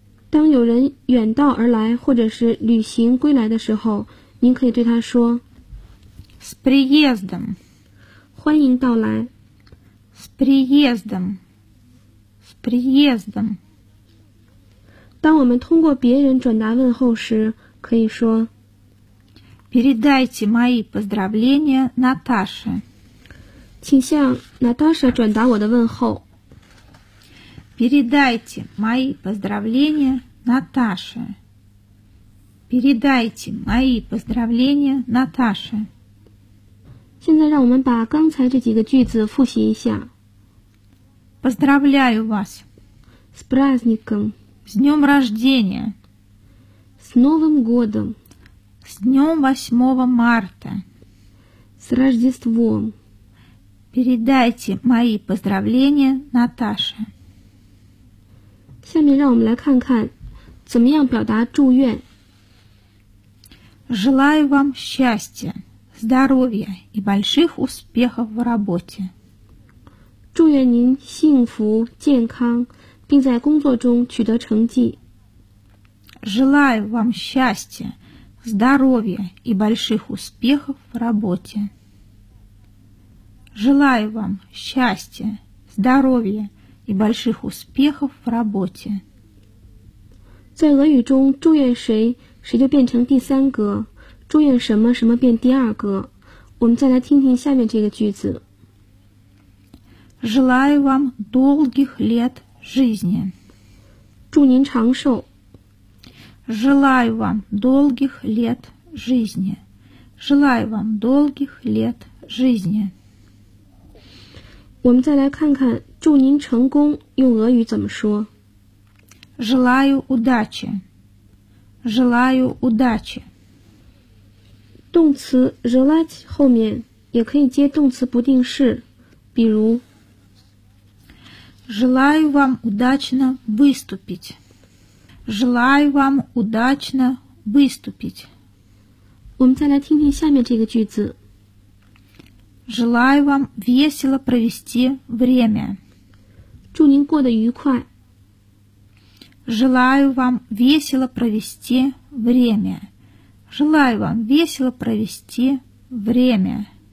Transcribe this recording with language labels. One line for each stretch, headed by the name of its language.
Chinese: 当有人远道而来或者是旅行归来的时候，您可以对他说
Russian: С приездом.
Chinese: 欢迎到来
Russian: С приездом. С приездом.
Chinese: 当我们通过别人转达问候时，可以说
Russian: Передайте мои поздравления Наташе.
Chinese: 请向 Наташа 转达我的问候。
Russian: Передайте мои поздравления Наташе. Передайте мои поздравления Наташе.
Chinese: 现在让我们把刚才这几个句子复习一下。
Russian: Поздравляю вас. С праздником. С днем рождения. С Новым годом. С днем 8 марта. С Рождеством. Передайте мои поздравления Наташе.
Chinese: 下面让我们来看看怎么样表达祝愿。
Russian: Желаю вам счастья, здоровья и больших успехов в работе.
Chinese: 祝愿您幸福、健康，并在工作中取得成绩。
Russian: Желаю вам счастья, здоровья и больших успехов в работе. Желаю вам счастья, здоровья. И больших успехов в работе.
Chinese: 在俄语中，祝愿谁，谁就变成第三格，祝愿什么，什么变第二格。我们再来听听下面这个句子。
Russian: Желаю вам долгих лет жизни.
Chinese: 祝您长寿。
Russian: Желаю вам долгих лет жизни. Желаю вам долгих лет жизни.
Chinese: 我们再来看看祝您成功用俄语怎么说
Russian: Желаю удачи. Желаю удачи.
Chinese: 动词 желать 后面也可以接动词不定式，比如
Russian: Желаю вам удачно выступить. Желаю вам удачно выступить.
Chinese: 我们再来听听下面这个句子。
Russian: Желаю вам весело провести время.
Chinese: 祝您过得愉快。
Russian: Желаю вам весело провести время. Желаю вам весело провести время.